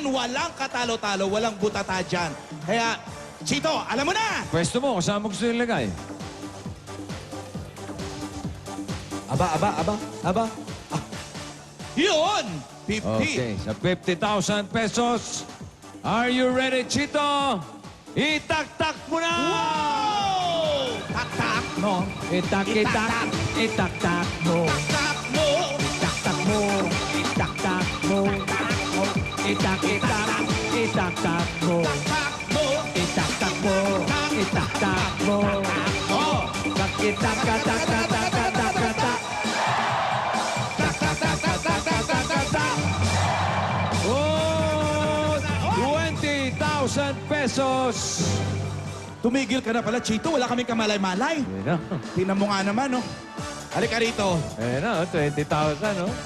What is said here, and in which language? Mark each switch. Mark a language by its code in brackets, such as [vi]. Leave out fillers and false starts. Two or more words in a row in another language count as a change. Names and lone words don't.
[tl] Walang katalo-talo, walang butata dyan. Kaya, Chito, alam mo na! Pwesto mo, kasama mo gusto nilagay. Aba. Yun! 50. Okay, sa 50,000 pesos. [en] Are you ready, Chito? [tl] Itak-tak mo na! Wow! Tak-tak mo. Itak-itak. Itak-tak mo. Tak-tak mo. Itak-tak mo. Itak-tak mo. Itak-itak. Itak-tak mo. Tak mo. Itak-tak mo. Itak-tak mo. Oh! Tak-itak-tak-tak-tak-tak-tak-tak. Oh! 20,000 pesos! Tumigil ka na pala, Chito. Wala kaming kamalay-malay. Ayan na. Tingnan mo nga naman, no? Halika rito. Ayan na, 20,000, no?